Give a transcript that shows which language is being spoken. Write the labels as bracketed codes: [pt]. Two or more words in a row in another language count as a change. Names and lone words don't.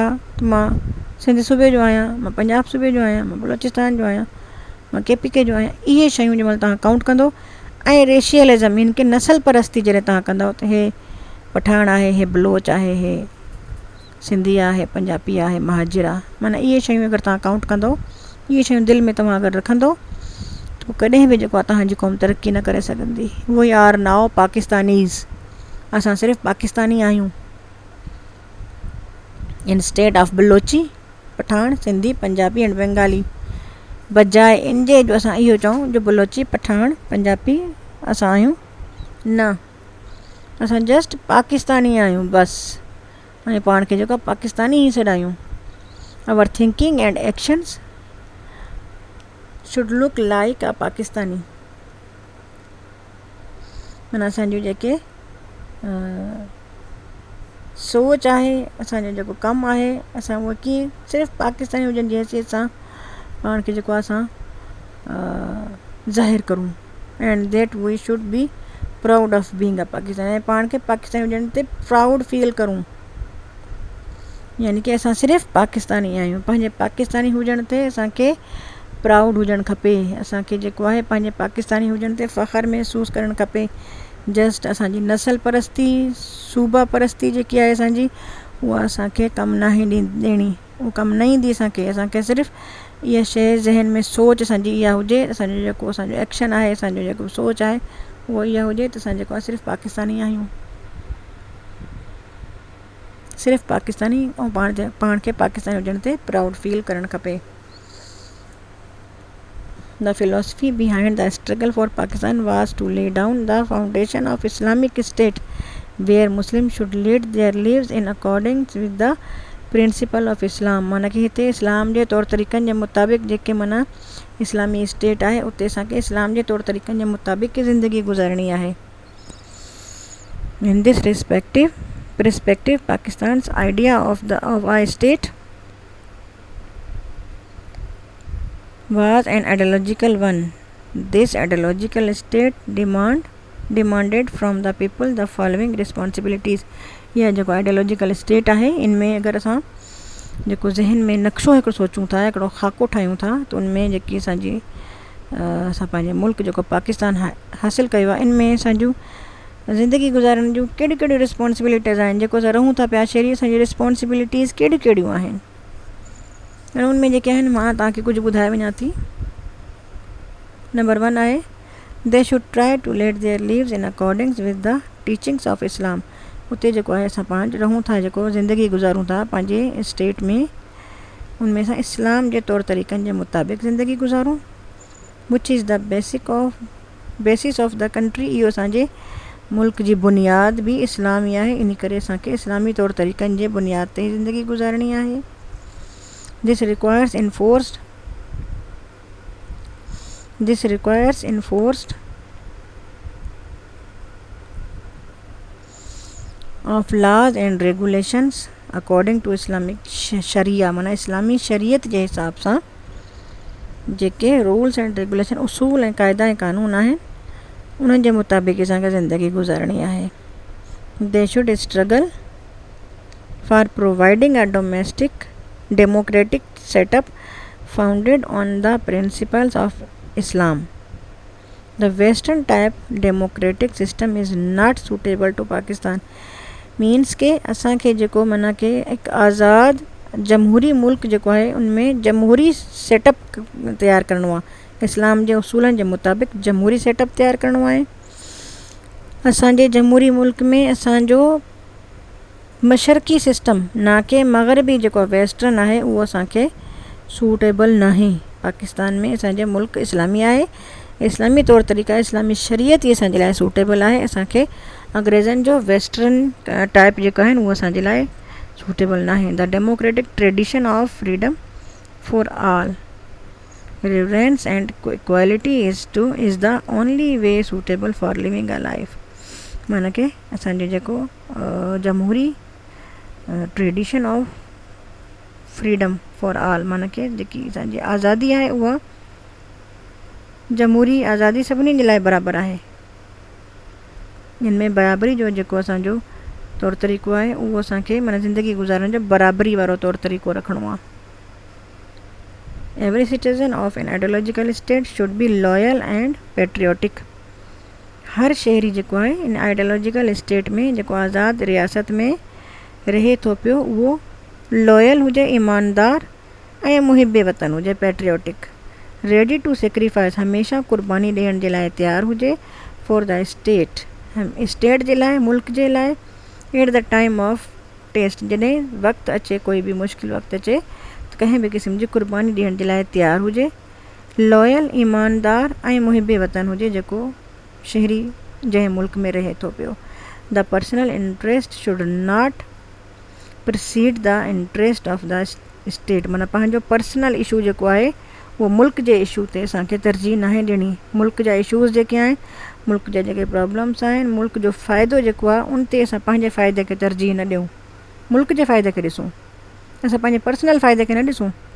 [sd] मां सिंध सूबे जो आहियां, मां पंजाब सूबे जो आहियां, मां बलोचिस्तान जो आहियां, मां KPK जो आहियां, इहे शयूं जंहिंमहिल तव्हां काउंट कंदो ऐं रेशियलिज़म हिन खे नस्ल परस्ती जॾहिं तव्हां कंदव त हे पठान आहे, हे बलोच आहे, हे सिंधी आहे, पंजाबी आहे, महाजिर आहे, माना इहे शयूं अगरि तव्हां काउंट कंदो, इहे शयूं दिलि में तव्हां अगरि रखंदो त पोइ कॾहिं बि जेको आहे तव्हांजी क़ौम तरक़ी न करे सघंदी. [en] We are now Pakistanis. [sd] असां सिर्फ़ु पाकिस्तानी आहियूं. [en] In state of Balochi, Pathan, Sindhi, Punjabi and Bengali. [sd] बजाए इन जे जो असां इहो चऊं जो बलोची, पठान, पंजाबी असां आहियूं, न, असां जस्ट पाकिस्तानी आहियूं बसि. ऐं पाण खे जेको पाकिस्तानी ई सॾायूं. [en] Our thinking and actions should look like a Pakistani. [sd] माना असांजूं जेके सोच आहे, असांजो जेको कमु आहे, असां उहो कीअं सिर्फ़ु पाकिस्तानी हुजनि जी हैसियत सां पाण खे जेको आहे असां ज़ाहिर करूं. [en] And that we should be proud of being a Pakistani. [sd] ऐं पाण खे पाकिस्तानी हुजण ते [en] proud feel [sd] करूं. यानी कि असां सिर्फ़ु पाकिस्तानी आहियूं. पंहिंजे पाकिस्तानी हुजण ते असांखे प्राउड हुजणु खपे. असांखे जेको आहे पंहिंजे पाकिस्तानी हुजण ते फ़ख़्रु महसूसु करणु खपे. जस्ट असांजी नसल परस्ती, सूबा परस्ती जेकी आहे असांजी, उहा असांखे कमु न ई ॾियणी. उहा कमु न ईंदी असांखे. असांखे सिर्फ़ु इहा शइ ज़हन में सोच असांजी इहा हुजे, असांजो जेको असांजो एक्शन आहे, असांजो जेको सोच आहे उहो इहा हुजे त असां जेको आहे सिर्फ़ु पाकिस्तानी आहियूं. सिर्फ़ु पाकिस्तानी ऐं पाण खे पाकिस्तानी हुजण ते [en] proud feel [sd] करणु खपे. [en] The philosophy behind the struggle for Pakistan was to lay down the foundation of Islamic State, where Muslims should lead their lives in accordance with the principle of Islam. [sd] माना कि हिते इस्लाम जे तौर तरीक़नि जे मुताबिक़ जेके माना इस्लामी स्टेट आहे उते असांखे इस्लाम जे तौर तरीक़नि जे मुताबिक़ ज़िंदगी गुज़ारणी आहे. [en] In this perspective, Pakistan's idea of a state was an ideological one. This ideological state demanded from the people the following responsibilities. [sd] यह जेको [en] ideological state [sd] आहे, इनमें अगरि असां जेको ज़हन में नक्शो हिकिड़ो सोचूं था, हिकिड़ो ख़ाको ठाहियूं था, त उनमें जेकी असां पंहिंजे मुल्क जेको पाकिस्तान हासिलु कयो आहे, इनमें असांजूं ज़िंदगी गुज़ारण जूं कहिड़ियूं कहिड़ियूं रिस्पॉन्सिबिलिटीज़ आहिनि. जेको असां रहूं था पिया शहरी, असांजी रिस्पॉन्सिबिलिटीज़ कहिड़ियूं कहिड़ियूं आहिनि. ऐं उनमें जेके आहिनि मां तव्हांखे कुझु ॿुधाए वञा थी. नंबर 1 आहे, [en] They should try to let their lives in accordings with the teachings of Islam. [sd] उते जेको आहे असां पाण रहूं था, जेको ज़िंदगी गुज़ारूं था पंहिंजे स्टेट में, उनमें असां इस्लाम जे तौर तरीक़नि जे मुताबिक़ ज़िंदगी गुज़ारूं. [en] Which is the basis of the country. [sd] इहो असांजे मुल्क जी बुनियाद बि इस्लामी आहे. इन करे असांखे इस्लामी तौर तरीक़नि जे बुनियाद ते ज़िंदगी गुज़ारणी आहे. [en] This requires enforced of laws and regulations according to Islamic Sharia. [sd] माना इस्लामी शरीयत जे हिसाब सां जेके [en] rules and regulation, [sd] उसूल ऐं क़ाइदा ऐं कानून आहिनि, उन्हनि जे मुताबिक़ असांखे ज़िंदगी गुज़ारणी आहे. [en] They should struggle for providing a democratic setup founded on the principles of Islam. The Western type democratic system is not suitable to Pakistan. [sd] मीन्स के असांखे जेको माना के हिकु आज़ाद जमहूरी मुल्क जेको आहे उनमें जमहूरी सेटअप तयारु करिणो आहे. इस्लाम जे उसूलनि जे मुताबिक़ जमहूरी सेटअप तयारु करिणो आहे. असांजे जमहूरी मुल्क में असांजो मशरक़ी सिस्टम, ना के मग़रबी जेको वेस्टर्न आहे, उहो असांखे सूटेबल नाहे. पाकिस्तान में असांजे मुल्क इस्लामी आहे, इस्लामी तौर तरीक़ा, इस्लामी शरीयत ई असांजे लाइ सूटेबल आहे. असांखे अंग्रेज़नि जो [en] western type [sd] जेको आहिनि उहो असांजे लाइ सूटेबल नाहे. [en] The democratic tradition of freedom for all, reverence and equality is the only way suitable for living a life. [sd] माना कि असांजो जेको जमहूरी [en] tradition of freedom for all, [sd] माना कि जेकी असांजी आज़ादी आहे उहा जमहूरी आज़ादी सभिनी जे लाइ बराबरि आहे. जिन में बराबरी जो जेको असांजो तौर तरीक़ो आहे उहो असांखे माना ज़िंदगी गुज़ारण जो बराबरी वारो तौर तरीक़ो रखिणो आहे. [en] Every citizen of an ideological state should be loyal and patriotic. [sd] हर शहरी जेको आहे इन [en] ideological state [sd] में, जेको आज़ाद रियासत में रहे थो पियो, उहो लॉयल हुजे, ईमानदार ऐं मुहिब वतन हुजे, पेट्रियोटिक. [en] Ready to sacrifice, [sd] हमेशह क़ुर्बानी ॾियण जे लाइ तयारु हुजे, [en] for the state, [sd] स्टेट जे लाइ, मुल्क जे लाइ, [en] at the time of test, [sd] जॾहिं वक़्तु अचे, कोई बि मुश्किल वक़्तु अचे त कंहिं बि क़िस्म जी क़ुर्बानी ॾियण जे लाइ तयारु हुजे। लॉयल, ईमानदार ऐं मुहिबे वतन हुजे, जेको शहरी जंहिं मुल्क में रहे थो पियो। [en] The personal interest should not precede the interest of the state, [sd] माना पंहिंजो [en] personal issue [sd] जेको आहे उहो मुल्क जे इशू ते असांखे तरजीह नाहे ॾियणी। मुल्क जा इशूज़ जेके आहिनि, मुल्क जा जेके प्रॉब्लम्स आहिनि, मुल्क जो फ़ाइदो जेको आहे उन ते असां पंहिंजे फ़ाइदे खे तरजीह न ॾियूं, मुल्क जे फ़ाइदे खे ॾिसूं, असां पंहिंजे पर्सनल फ़ाइदे खे न ॾिसूं।